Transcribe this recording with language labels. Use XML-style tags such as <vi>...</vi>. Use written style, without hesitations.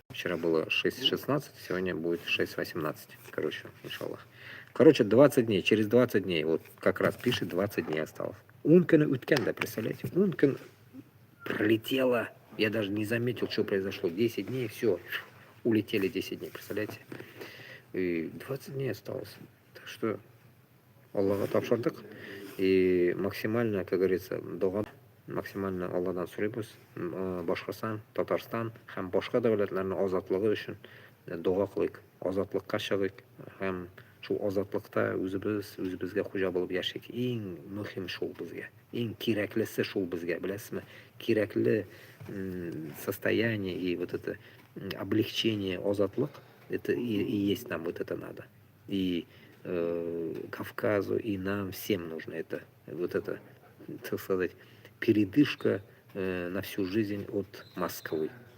<ru>Вчера было 6:16, сегодня будет 6:18. Короче, иншаллах. Короче, 20 дней. Через 20 дней. Вот как раз пишет, 20 дней осталось.</ru> <tt>Ункен уткенда,</tt> <ru>представляете?</ru> <tt>Ункен</tt> <ru>пролетело. Я даже не заметил, что произошло. 10 дней, все, улетели 10 дней, представляете? И 20 дней осталось. Так что</ru> <tt>Аллаға тапшырдық.</tt> <ru>И максимально, как говорится, дұға, максимально</ru> <tt>Алладан сұраймыз. Башқұртстан, Татарстан һәм башқа дәүләтләрнең азатлыгы өчен дұға кылыйк. Азатлыкка чыгыйк һәм шул азатлыкта үзебезгә хуҗа булып яшик. Иң мөһим шул безгә. Иң кирәклесе шул безгә, беләсезме?</tt> <ru>Кирәкле состояние и вот это облегчение, азатлык, это и есть нам вот это надо. И Кавказу, и нам всем нужно это, вот это, так сказать, передышка на всю жизнь от Москвы,</ru>